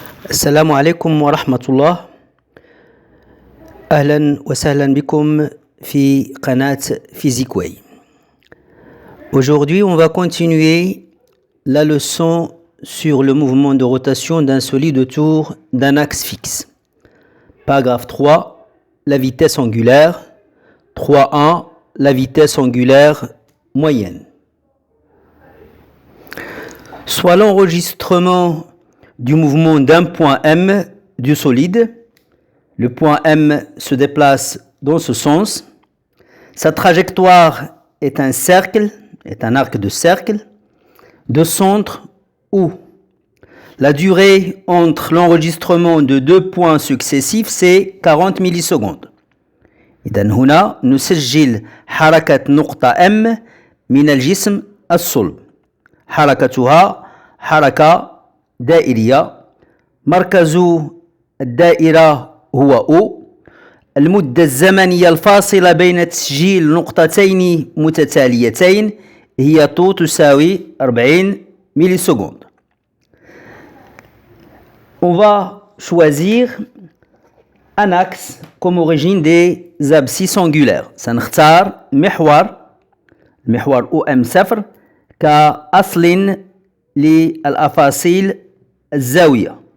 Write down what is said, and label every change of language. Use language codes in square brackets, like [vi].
[ar] السلام عليكم ورحمة الله. أهلا وسهلا بكم في قناة PhysiqueWay. [fr] Aujourd'hui, on va continuer la leçon sur le mouvement de rotation d'un solide autour d'un axe fixe. Paragraphe 3, la vitesse angulaire. 3.1, la vitesse angulaire moyenne. Soit l'enregistrement du mouvement d'un point M du solide. Le point M se déplace dans ce sens. Sa trajectoire est un cercle, est un arc de cercle, de centre où la durée entre l'enregistrement de deux points successifs, c'est 40 millisecondes. [ar] إذن هنا نسجل حركة نقطة M من الجسم الصلب. حركتها حركة دائرية. مركز الدائرة هو O. المدة الزمنية الفاصلة بين تسجيل نقطتين متتاليتين هي T تساوي 40 millisecondes. [fr] On va choisir un axe comme origine des abscisses angulaires. [ar] سنختار المحور OM0 كأصل للأفاصيل الزاوية.